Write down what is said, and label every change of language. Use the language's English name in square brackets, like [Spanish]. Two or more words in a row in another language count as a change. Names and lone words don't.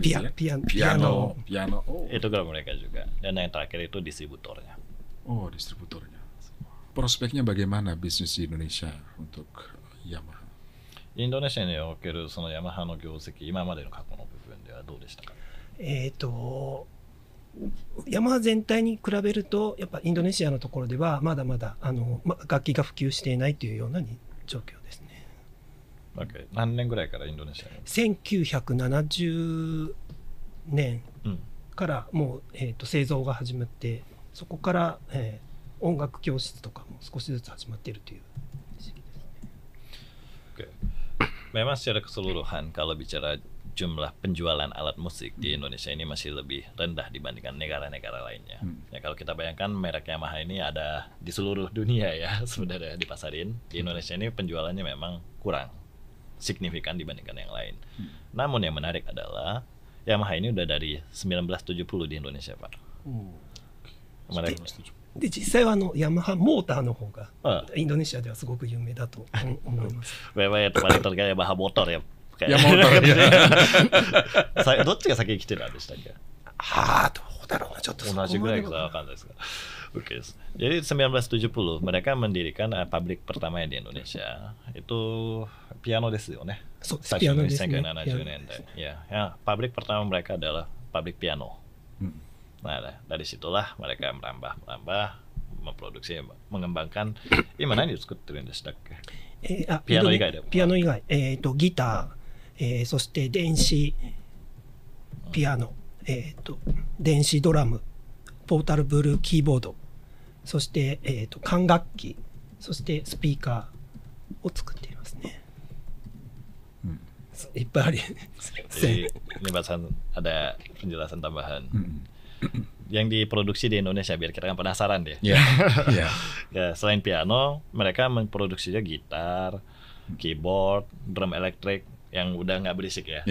[Indonesian] piano. Oh. Itu kalau mereka juga. Dan yang terakhir itu distributornya. Oh, distributornya. Prospeknya bagaimana bisnis di Indonesia untuk Yamaha? [Japanese] インドネシアにおけるそのヤマハの業績、今までの過去の部分ではどうでしたか？ヤマハ全体に比べるとやっぱインドネシアのところではまだまだ楽器が普及していないというような状況ですね。 Okay. 何年ぐらいからインドネシアに？1970年からもう、製造が始まって、そこから、音楽教室とかも少しずつ始まっているという時期ですね。 Okay. [Indonesian] Memang secara keseluruhan kalau bicara jumlah penjualan alat musik di Indonesia ini masih lebih rendah dibandingkan negara-negara lainnya. Ya kalau kita bayangkan merek Yamaha ini ada di seluruh dunia ya sebenarnya dipasarin. Di Indonesia ini penjualannya memang kurang signifikan dibandingkan yang lain. Namun yang menarik adalah Yamaha ini udah dari 1970 di Indonesia, Pak. [Japanese] De実際はヤマハモーターの方がインドネシアではすごく有名だと思います。 [Indonesian] Memang paling terkaya Yamaha motor ya. Ya motor ya. [Japanese] どっちが先に来てるんでしたっけ？どうだろうな、ちょっと同じぐらいかわかんないですが。Oke. [Indonesian] Jadi 1970 mereka mendirikan pabrik pertamanya di Indonesia. [Japanese] Itu piano ですよね. ピアノです. 1970 年代. [Indonesian] Ya, pabrik pertama mereka adalah pabrik piano. Nah, dari situlah mereka merambah, memproduksi, mengembangkan. [Japanese] 今何を作ってるんでしたっけ？ピアノ以外でも。ピアノ以外、ギター、そして電子ピアノ、電子ドラム、 [English] portable keyboard, [Japanese] そして、管楽器、そしてスピーカーを作っていますね。いっぱいあり。 [Indonesian] Jadi ini bahasan ada penjelasan tambahan. Yang diproduksi di Indonesia biar kita kan penasaran deh. Yeah. Ya, selain piano, mereka memproduksinya gitar, keyboard, drum elektrik yang udah nggak berisik ya.